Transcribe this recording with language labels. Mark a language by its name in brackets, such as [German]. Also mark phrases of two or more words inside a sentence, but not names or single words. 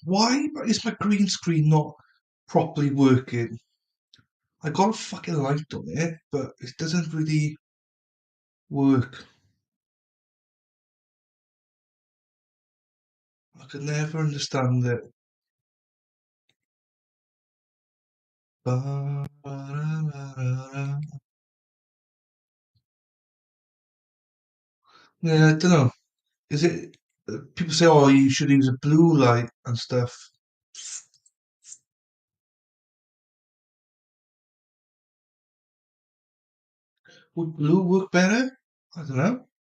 [English] Why is my green screen not properly working? I got a fucking light on it, but it doesn't really work. I can never understand it. Ba-ra-ra-ra. Yeah, I don't know. Is it? People say, "Oh, you should use a blue light and stuff." Would blue work better? I don't know.